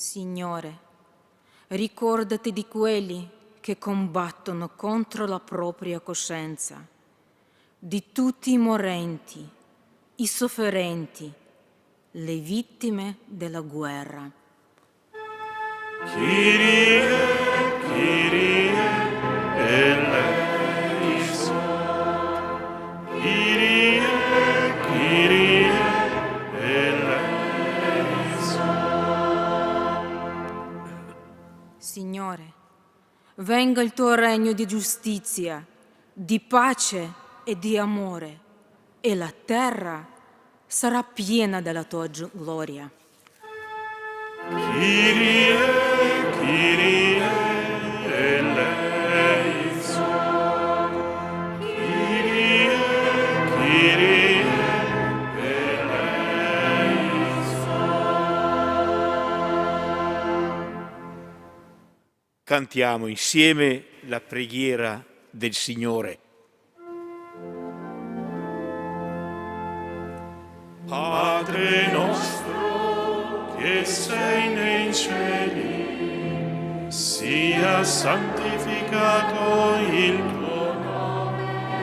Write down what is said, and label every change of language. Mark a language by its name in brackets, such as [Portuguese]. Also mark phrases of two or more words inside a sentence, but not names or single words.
[Italian] Signore, ricordati di quelli che combattono contro la propria coscienza, di tutti i morenti, i sofferenti, le vittime della guerra. [Greek] Κύριε, Κύριε, ἐλέησον. Κύριε, Κύριε, ἐλέησον. [Italian] Signore, venga il tuo regno di giustizia, di pace e di amore, e la terra sarà piena della tua gloria. [Greek] Κύριε, Κύριε, ἐλέησον. Κύριε, Κύριε, ἐλέησον. [Italian] Cantiamo insieme la preghiera del Signore. Padre nostro che sei nei cieli, sia santificato il tuo nome,